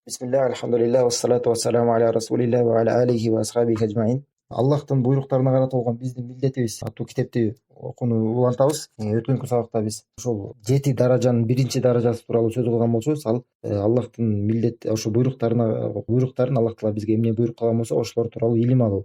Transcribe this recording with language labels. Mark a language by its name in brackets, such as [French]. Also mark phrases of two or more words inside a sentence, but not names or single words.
[Arabic] Бисмилlah, الحمد لله، والصلاة والسلام على رسول الله وعلى آله وأصحابه أجمعين. [Kyrgyz] Аллахтын буйруктарына карата болгон биздин милдетибиз аттуу китепти окууну улантабыз. Өткөнкү сабакта биз ошол 7 даражанын биринчи даражасы тууралуу сөз кылган болчубуз. Ал Аллахтын милдет ошо буйруктарын Аллах Таала бизге эмне буйрук кылган болсо ошолор тууралуу илим алуу.